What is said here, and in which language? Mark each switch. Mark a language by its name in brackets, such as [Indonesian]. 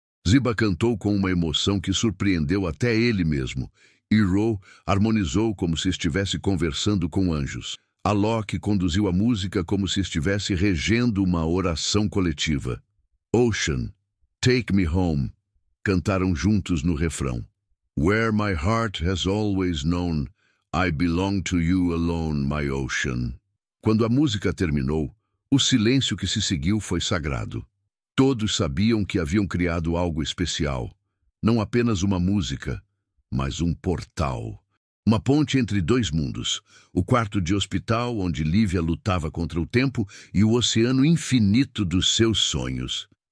[Portuguese] Ziba cantou com uma emoção que surpreendeu até ele mesmo. Hiro harmonizou como se estivesse conversando com anjos. Alok conduziu a música como se estivesse regendo uma oração coletiva. "Ocean, Take Me Home, cantaram juntos no refrão. [English] Where my heart has always known, I belong to you alone, my ocean. [Portuguese] Quando a música terminou, o silêncio que se seguiu foi sagrado. Todos sabiam que haviam criado algo especial. Não apenas uma música, mas um portal. Uma ponte entre dois mundos. O quarto de hospital onde Lívia lutava contra o tempo e o oceano infinito dos seus sonhos.